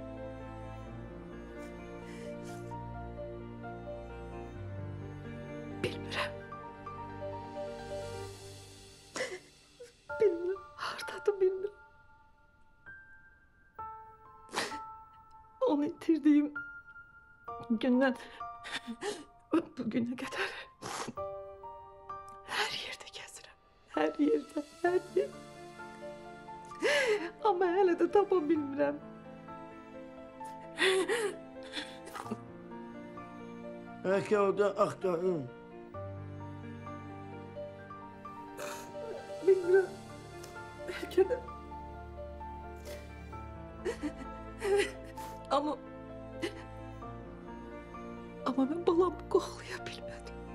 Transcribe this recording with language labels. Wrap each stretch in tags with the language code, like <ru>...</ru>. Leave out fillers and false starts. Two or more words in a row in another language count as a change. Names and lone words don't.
<az>Bilmirəm. Bilmirəm, hardadır bilmirəm. Onu itirdiyim gündən</az> <tr>bugüne kadar her yerde</tr> <az>gəzirəm.</az> <tr>Her yerde, her yerde.</tr> <az>Ama hələ də tapa bilmirəm.</az> <tr>Belki orada aktarım.</tr> <az>Bilmirəm.</az> <tr>Belki de. Ama ben balamı qoxlayabilmədim.</tr>